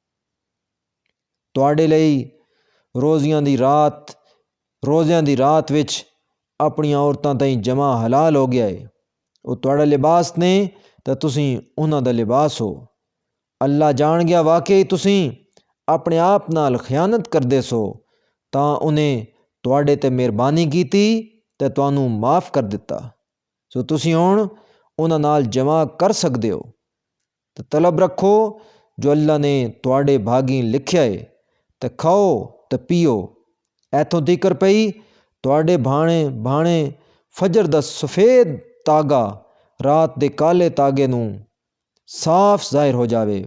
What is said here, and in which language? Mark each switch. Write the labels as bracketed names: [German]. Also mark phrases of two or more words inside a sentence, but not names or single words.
[Punjabi] تواڈے لئی روزیاں دی رات وچ اپنی عورتاں تائیں جمع حلال ہو گیا ہے، وہ تواڈا لباس نے تے تسی انہاں دا لباس ہو۔ اللہ جان گیا واقعی تسی اپنے آپ نال خیانت کردے سو، تاں انہیں ਤੁਹਾਡੇ ਤੇ ਮਿਹਰਬਾਨੀ ਕੀਤੀ ਤੇ ਤੁਹਾਨੂੰ ਮਾਫ ਕਰ ਦਿੱਤਾ। ਸੋ ਤੁਸੀਂ ਹੁਣ ਉਹਨਾਂ ਨਾਲ ਜਮ੍ਹਾਂ ਕਰ ਸਕਦੇ ਹੋ। ਤੇ ਤਲਬ ਰੱਖੋ ਜੋ ਅੱਲਾ ਨੇ ਤੁਹਾਡੇ ਭਾਗੀ ਲਿਖਿਆ ਏ, ਤੇ ਖਾਓ ਤੇ ਪੀਓ। ਇੱਥੋਂ ਤੀਕਰ ਪਈ ਤੁਹਾਡੇ ਭਾਣੇ ਫਜਰ ਦਾ ਸਫੇਦ ਤਾਗਾ ਰਾਤ ਦੇ ਕਾਲੇ ਤਾਗੇ ਨੂੰ ਸਾਫ਼ ਜ਼ਾਹਿਰ ਹੋ ਜਾਵੇ।